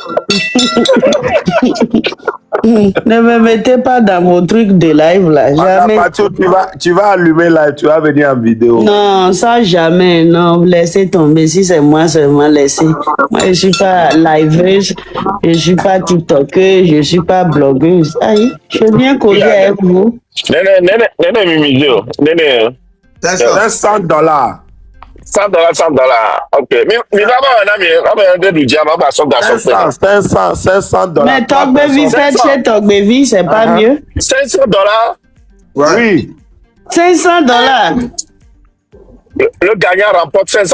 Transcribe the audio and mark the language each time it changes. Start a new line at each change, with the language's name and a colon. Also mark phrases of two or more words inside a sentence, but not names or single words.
French: Ne me mettez pas dans vos trucs de live là. Jamais. Patou, tu vas allumer live, tu vas venir en vidéo. Non, ça jamais. Non, laissez tomber. Si c'est moi seulement, laissez. Moi, je ne suis pas liveuse, je ne suis pas tiktokeuse, je ne suis pas blogueuse. Aïe, je viens causer avec vous. Nene Mimizio. Nene. $500. $100. Ok. Mais d'abord, $500. Mais Talk Baby, faites chez Talk Baby, c'est pas mieux. $500? Oui. $500. Le gagnant remporte $500?